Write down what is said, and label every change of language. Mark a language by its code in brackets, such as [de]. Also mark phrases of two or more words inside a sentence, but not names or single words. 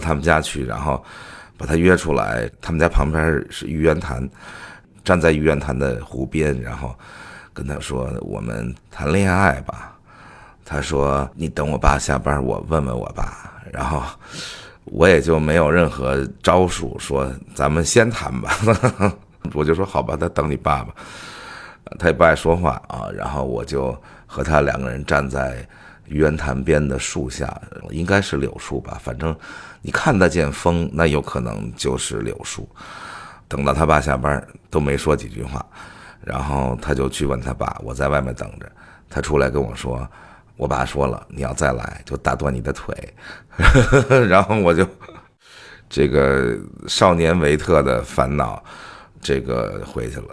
[zh] 他們家去，然後把他約出來，他們家旁邊是玉淵潭，站在玉淵潭的湖邊，然後跟他說我們談戀愛吧，他說你等我爸下班我問問我爸，然後我也就沒有任何招數說咱們先談吧我就說好吧，他等你爸爸，他也不愛說話然後我就和他2個人站在玉淵潭邊的樹下，應該是柳樹吧，反正你看得見風，那有可能就是柳樹。等到他爸下班都沒說幾句話，然後他就去問他爸，我在外面等着，他出來跟我說我爸說了你要再來就打斷你的腿然後我就這個少年維特的煩惱這個回去了。